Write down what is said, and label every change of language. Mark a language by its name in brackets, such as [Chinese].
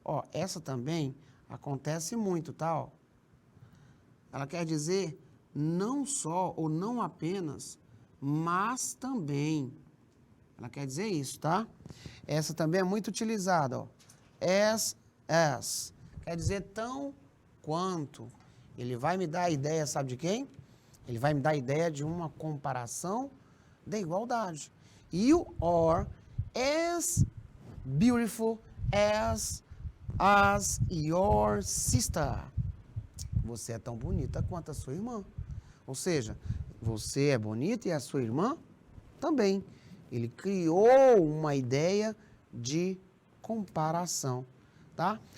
[Portuguese] Ó, essa também acontece muito, tá? Ó. Ela quer dizer não só ou não apenas, mas também. Ela quer dizer isso, tá? Essa também é muito utilizada, ó. As. Quer dizer tão quanto. Ele vai me dar a ideia, sabe de quem? Ele vai me dar a ideia de uma comparação da igualdade. [English] You are as beautiful as your sister. [Portuguese] Você é tão bonita quanto a sua irmã. Ou seja, você é bonita e a sua irmã também. Ele criou uma ideia de comparação, tá?